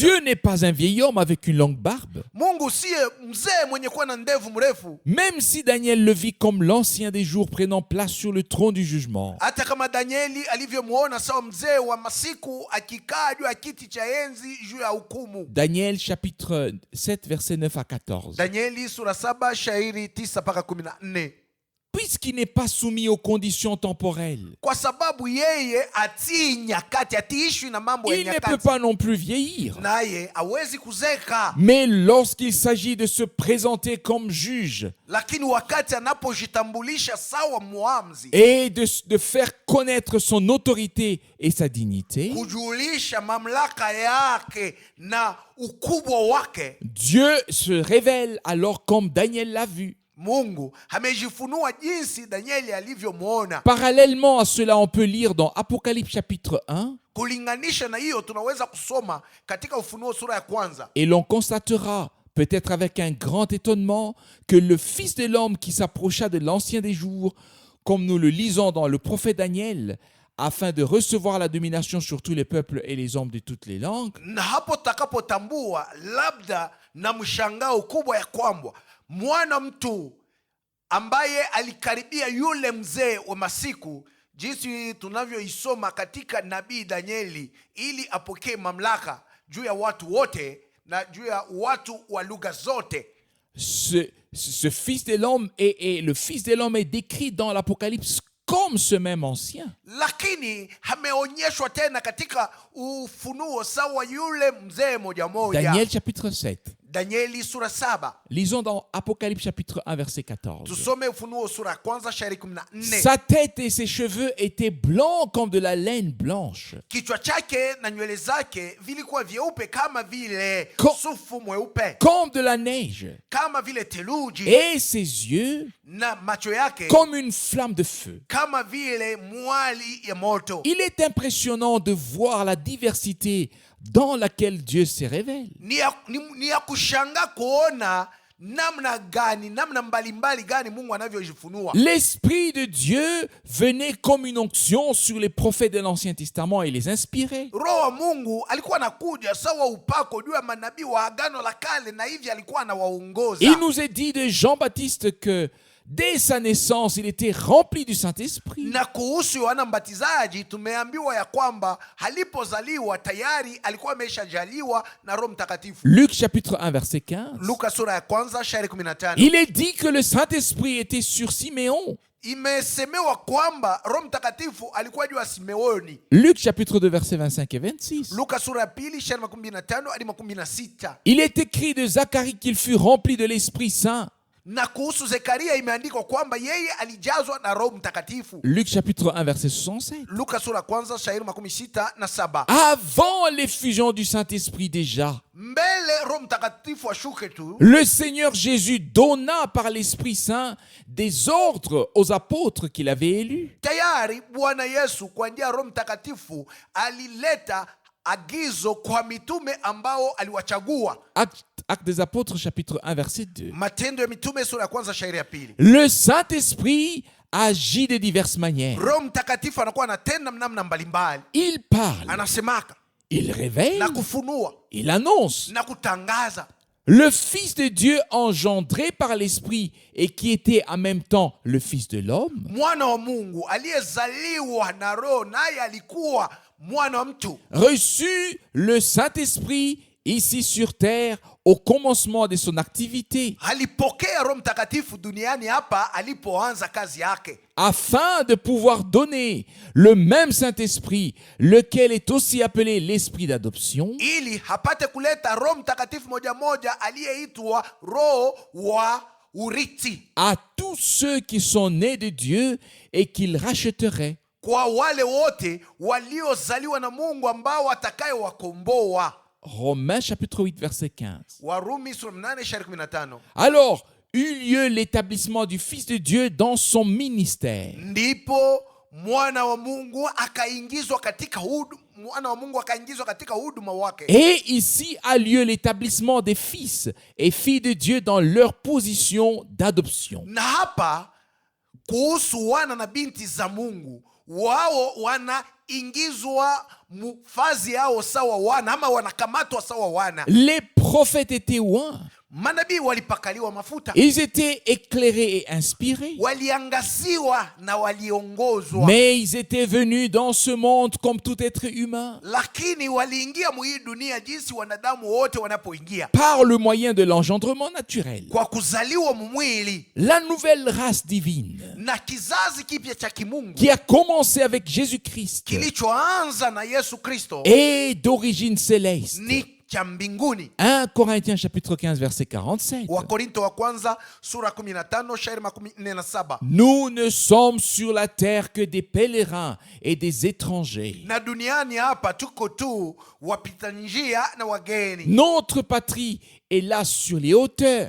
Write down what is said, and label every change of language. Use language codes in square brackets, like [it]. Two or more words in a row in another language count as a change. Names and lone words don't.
[fr] Dieu n'est pas un vieil homme avec une longue barbe. [sw] Mungu siye mzee mwenye kuwa na ndevu mrefu. [fr] Même si Daniel le vit comme l'ancien des jours prenant place sur le trône du jugement, [sw] Hata kama Danieli alivyomuona sawa mzee wa masiku akikaa juu ya kiti cha enzi juu ya hukumu. [fr] Daniel chapitre 7 versets 9 à 14. [sw] Danieli sura 7 shairi 9 mpaka 14. [fr] Puisqu'il n'est pas soumis aux conditions temporelles, [sw] Kwa sababu yeye atii nyakati, atiishwi na mambo ya [fr] il ne peut [sw] nyakati, [fr] pas non plus vieillir. [sw] naye hawezi kuzeka. [fr] Mais lorsqu'il s'agit de se présenter comme juge [sw] Lakini wakati anapojitambulisha sawa muamzi, [fr] et de faire connaître son autorité et sa dignité, [sw] kujulisha mamlaka yake na ukubwa wake, [fr] Dieu se révèle alors comme Daniel l'a vu. [sw] Mungu amejifunua jinsi Danieli alivyomwona. [fr] Parallèlement à cela, on peut lire dans Apocalypse chapitre 1, [sw] Kulinganisha na hiyo tunaweza kusoma katika Ufunuo sura ya kwanza, [fr] et l'on constatera, peut-être avec un grand étonnement, que le Fils de l'homme qui s'approcha de l'Ancien des jours, comme nous le lisons dans le prophète Daniel, afin de recevoir la domination sur tous les peuples et les hommes de toutes les langues, [sw] na hapo takapotambua labda na mshangao kubwa ya kwamba mwana mtu ambaye alikaribia yule mzee wa masiku, jinsi tunavyoisoma katika nabii Danieli, ili apokee mamlaka juu ya watu wote na juu ya watu wa lugha zote. [fr] ce Fils de l'homme et le Fils de l'homme est décrit dans l'Apocalypse comme ce même ancien. [sw] Lakini ameonyeshwa tena katika Ufunuo sawa yule mzee moja moja. [fr] Daniel chapitre 7. [sw] Danieli sura 7. [fr] Lisons dans Apocalypse chapitre 1 verset 14. [sw] Tusome Ufunuo sura ya kwanza shairi 14. [fr] Sa tête et ses cheveux étaient blancs comme de la laine blanche. [sw] Kichwa chake na nywele zake vilikuwa vyeupe kama vile sufu mweupe, [fr] comme de la neige, [sw] kama vile theluji, [fr] et ses yeux [sw] na macho yake [fr] comme une flamme de feu. [sw] kama vile mwali ya moto. [fr] Il est impressionnant de voir la diversité dans laquelle Dieu se révèle. [sw] Ni ya kushanga kuona namna mbalimbali gani Mungu anavyojifunua. [fr] L'Esprit de Dieu venait comme une onction sur les prophètes de l'Ancien Testament et les inspirait. [sw] Roho wa Mungu alikuwa anakuja sawa upako juu ya manabii wa Agano la Kale, na hivi alikuwa anawaongoza. [fr] Il nous est dit de Jean-Baptiste que dès sa naissance, il était rempli du Saint-Esprit. [sw] Na kuhusu Yohana Mbatizaji tumeambiwa ya kwamba alipozaliwa tayari alikuwa ameshajaliwa na Roho Mtakatifu. [fr] Luc chapitre 1 verset 15. [sw] Luka sura ya kwanza shairi 15. [fr] Il est dit que le Saint-Esprit était sur Siméon. [sw] Imesemewa kwamba Roho Mtakatifu alikuwa juu ya Simeoni. [fr] Luc chapitre 2 verset 25 et 26. [sw] Luka sura ya pili shairi 15 hadi 16. [fr] Il est écrit de Zacharie qu'il fut rempli de l'Esprit Saint. [sw] Na kuhusu Zekaria imeandikwa kwamba yeye alijazwa na Roho Mtakatifu. [fr] Luc chapitre 1 verset 67. [sw] Luka sura kwanza shairi 67. [fr] Avant l'effusion du Saint-Esprit déjà, [sw] Mbele Roho Mtakatifu ashuke tu, [fr] le Seigneur Jésus donna par l'Esprit Saint des ordres aux apôtres qu'il avait élus. [sw] tayari Bwana Yesu kwa njia ya Roho Mtakatifu alileta agizo kwa mitume ambao aliwachagua. [fr] Actes des apôtres chapitre 1 verset 2. [sw] Matendo ya Mitume sura ya kwanza shairi ya pili. [fr] Le Saint-Esprit agit de diverses manières. [sw] Roho Mtakatifu anakuwa anatenda namna mbalimbali. [fr] Il parle, [sw] Anasemaka [fr] il révèle, [sw] na kufunua [fr] il annonce. [sw] na kutangaza. [fr] Le Fils de Dieu engendré par l'Esprit et qui était en même temps le Fils de l'homme, [sw] Mwana wa Mungu aliyezaliwa na Roho naye alikuwa mwana wa mtu, [fr] reçut le Saint-Esprit ici sur terre au commencement de son activité, [sw] alipokea Roho Mtakatifu duniani hapa alipoanza kazi yake, [fr] afin de pouvoir donner le même Saint-Esprit, lequel est aussi appelé l'Esprit d'adoption, [sw] ili hapate kuleta Roho Mtakatifu moja moja aliyeitwa Roho wa urithi [fr] à tous ceux qui sont nés de Dieu et qu'il rachèterait. [sw] kwa wale wote waliozaliwa na Mungu ambao atakayewakomboa. [fr] Romains chapitre 8 verset 15. [sw] Warumi sura 8 shairi 15. [fr] Alors eut lieu l'établissement du Fils de Dieu dans son ministère. [sw] Ndipo mwana wa Mungu akaingizwa katika huduma wake. [fr] Et ici a lieu l'établissement des fils et filles de Dieu dans leur position d'adoption. [sw] Na hapa kuhusu wana na binti za Mungu, wao wanaingizwa mfazi yao sawa wana, ama wanakamatwa sawa wana. [fr] Les prophètes étaient oints. [sw] Manabii walipakaliwa mafuta, [fr] Ils étaient éclairés et inspirés. [sw] waliangaziwa na waliongozwa. [fr] Mais ils étaient venus dans ce monde comme tout être humain, [sw] Lakini waliingia hii dunia jinsi wanadamu wote wanapoingia, [fr] par le moyen de l'engendrement naturel. [sw] kwa kuzaliwa mwili [fr] La nouvelle race divine [sw] na kizazi kipya cha kimungu [fr] qui a commencé avec Jésus-Christ [sw] kilichoanza na Yesu Kristo [fr] est d'origine céleste. [sw] ni cha mbinguni. [fr] 1 Corinthiens chapitre 15 verset 47. [sw] Wakorinto wa kwanza sura 15 shairi 47. [fr] Nous ne sommes sur la terre que des pèlerins et des étrangers. [sw] Na duniani hapa tuko tu wapita njia na wageni, [fr] Notre patrie est là sur les hauteurs.